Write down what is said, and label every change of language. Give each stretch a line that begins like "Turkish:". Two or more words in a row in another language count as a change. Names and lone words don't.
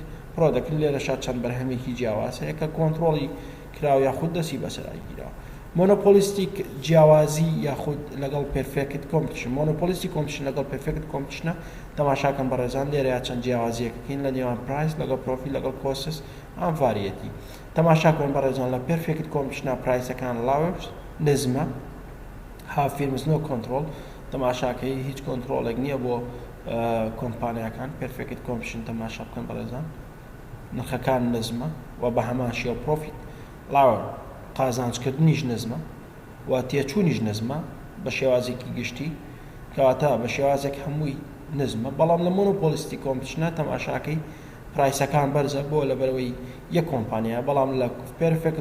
Central Kurdish: پرۆدەکن لێرەشا چەند بەرهەمێکی جیاواز هەیە کە کۆنتڕۆڵی کراو یاخود دەستی بەسەرایگیرەوە مۆنۆپۆلیستیک جیاوازی یاخود لەگەڵ
English: perfect competition monopolistic competition
Central Kurdish: لەگەڵ
English: perfect competition
Central Kurdish: تەماشاکەن بەڕێزان لێرەیە چەند جیاوازیەکەکەین لە نێوان پرایس لەگەڵ پرۆفیل لەگەڵ کۆسس ئەم ڤاریەتی تەماشاکەن بەڕێزان لە
English: perfect competition
Central Kurdish: پرایسەکان لاوەرز نزمە
English: have firms no control
Central Kurdish: تەماشاکەی هیچ کۆنتڕۆڵێک نییە بۆ کۆمپانیەکان
English: perfect competition
Central Kurdish: تەماشا بکەن بەڕێزان نرخەکان نزمە و بە هەمان شێوە
English: profit lower
Central Kurdish: قازانجکردنیش نزمە و تێچوونیش نزمە بە شێوازێکی گشتی کەواتە بە شێوازێک هەمووی نزمە بەڵام لە
English: monopolistic competition
Central Kurdish: تەماشاکەی پرایسەکان بەرزە بۆ لەبەرەوەی یەک کۆمپانیا بەڵام لە پێرفێکت